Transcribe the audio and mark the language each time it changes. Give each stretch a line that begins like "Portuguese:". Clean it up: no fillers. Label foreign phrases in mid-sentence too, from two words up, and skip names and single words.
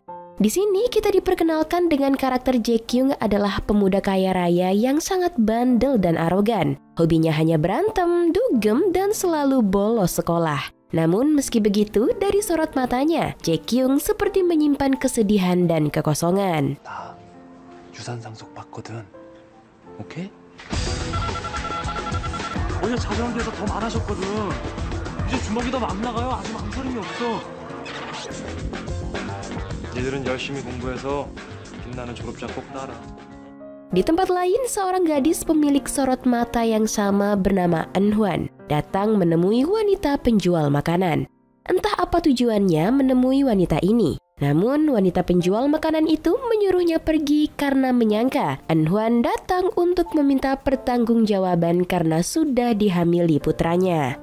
Indonesian: Di sini kita diperkenalkan dengan karakter Jae-kyung adalah pemuda kaya raya yang sangat bandel dan arogan. Hobinya hanya berantem, dugem, dan selalu bolos sekolah. Namun meski begitu, dari sorot matanya, Jae-kyung seperti menyimpan kesedihan dan kekosongan.
Korean: 나 유산상속 받거든. 오케이? 어제 자정에서 더 많아졌거든. 이제 주먹이 더 막 나가요. 아직 망설임이 없어. 니들은 열심히 공부해서 빛나는 졸업장 꼭 따라.
Indonesian: Di tempat lain, seorang gadis pemilik sorot mata yang sama bernama Eun-hwan datang menemui wanita penjual makanan. Entah apa tujuannya menemui wanita ini. Namun, wanita penjual makanan itu menyuruhnya pergi karena menyangka Eun-hwan datang untuk meminta pertanggungjawaban karena sudah dihamili putranya.